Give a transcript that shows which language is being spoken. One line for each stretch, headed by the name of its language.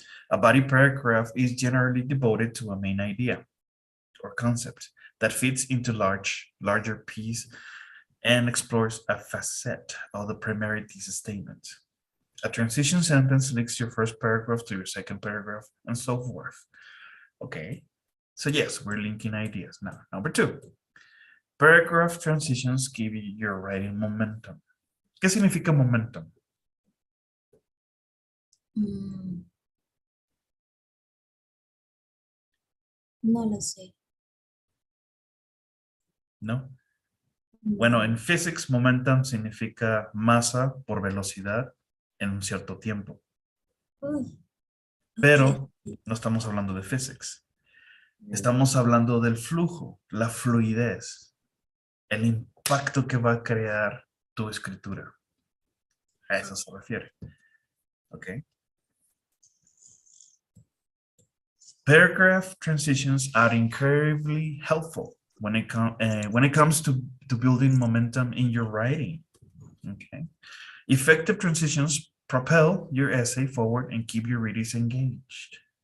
English: A body paragraph is generally devoted to a main idea or concept that fits into larger piece and explores a facet of the primary thesis statement. A transition sentence links your first paragraph to your second paragraph and so forth. Okay, so yes, we're linking ideas. Now, number two, paragraph transitions give you your writing momentum.
Spanish: ¿Qué significa momentum? No lo sé. ¿No? Bueno, en physics, momentum significa masa por velocidad en un cierto tiempo. Pero no estamos hablando de physics. Estamos hablando del flujo, la fluidez, el impacto que va a crear tu escritura. A eso se refiere.
English: Okay. Paragraph transitions are incredibly helpful when it comes to building momentum in your writing. Okay. Effective transitions propel your essay forward and keep your readers engaged.